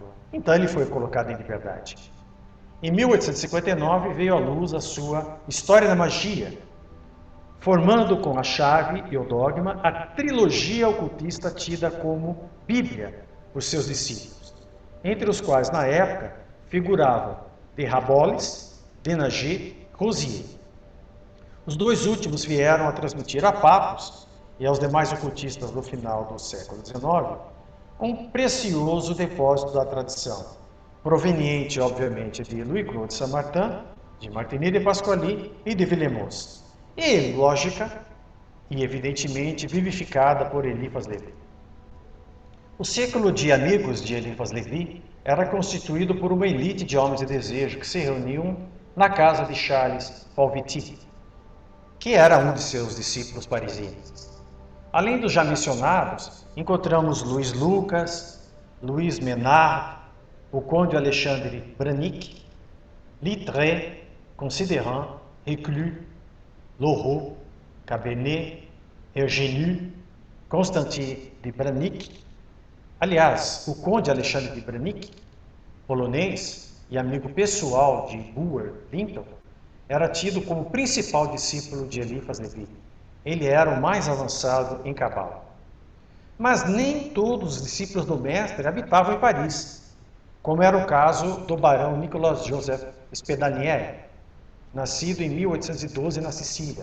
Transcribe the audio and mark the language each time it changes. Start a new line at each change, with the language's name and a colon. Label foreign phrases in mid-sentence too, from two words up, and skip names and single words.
Portuguese: Então ele foi colocado em liberdade. Em 1859 veio à luz a sua História da Magia, formando com a chave e o dogma a trilogia ocultista tida como Bíblia por seus discípulos, entre os quais na época figuravam de Raboles, Denager e Rosier. Os dois últimos vieram a transmitir a papos e aos demais ocultistas do final do século XIX um precioso depósito da tradição, proveniente, obviamente, de Louis Claude Saint-Martin de Martini de Pasquali e de Villemoz, e lógica e evidentemente vivificada por Eliphas Levi. O círculo de amigos de Eliphas Levi era constituído por uma elite de homens de desejo que se reuniam na casa de Charles Palviti, que era um de seus discípulos parisienses. Além dos já mencionados, encontramos Luiz Lucas, Louis Menard, o conde Alexandre Branick, Littré, Considerant, Reclus, Loraux, Cabernet, Eugénie, Constantin de Branick. Aliás, o conde Alexandre de Branick, polonês e amigo pessoal de Bulwer Lytton, era tido como principal discípulo de Eliphas Levi. Ele era o mais avançado em Cabala. Mas nem todos os discípulos do mestre habitavam em Paris, como era o caso do barão Nicolas Joseph Spedanielli, nascido em 1812 na Sicília.